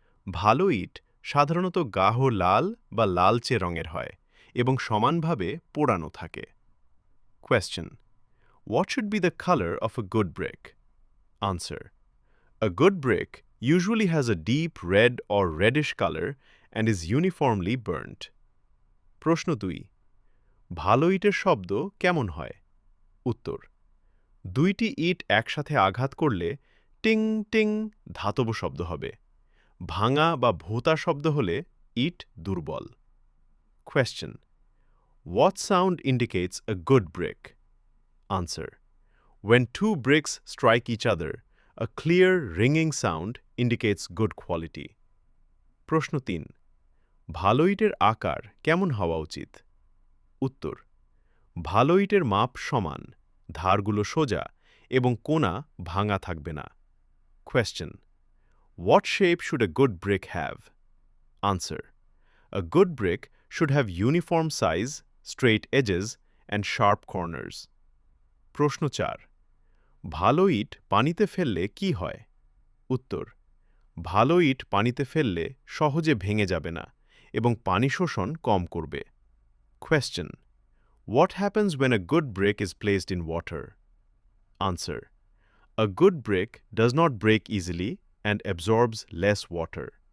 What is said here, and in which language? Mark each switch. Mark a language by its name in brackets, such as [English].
[Bangla] ভালো ইট সাধারণত গাঢ় লাল বা লালচে রঙের হয় এবং সমানভাবে পোড়ানো থাকে। [English] Question. What should be the color of a good brick? Answer. A good brick usually has a deep red or reddish color and is uniformly burnt. [Bangla] প্রশ্ন ২। ভালো ইটের শব্দ কেমন হয়? উত্তর। দুইটি ইট একসাথে আঘাত করলে টিং টিং ধাতব শব্দ হবে। ভাঙা বা ভোঁতা শব্দ হলে ইট দুর্বল। [English] Question. What sound indicates a good brick? Answer. When two bricks strike each other, a clear ringing sound indicates good quality. [Bangla] প্রশ্ন ৩। ভালো ইটের আকার কেমন হওয়া উচিত? উত্তর। ভালো ইটের মাপ সমান, ধারগুলো সোজা এবং কোণা ভাঙা থাকবে না। [English] Question. What shape should a good brick have? Answer. A good brick should have uniform size, straight edges, and sharp corners. [Bangla] প্রশ্ন ৪। ভালো ইট পানিতে ফেললে কি হয়? উত্তর। ভালো ইট পানিতে ফেললে সহজে ভেঙে যাবে না এবং পানি শোষণ কম করবে। [English] Question. What happens when a good brick is placed in water? Answer. A good brick does not break easily and absorbs less water.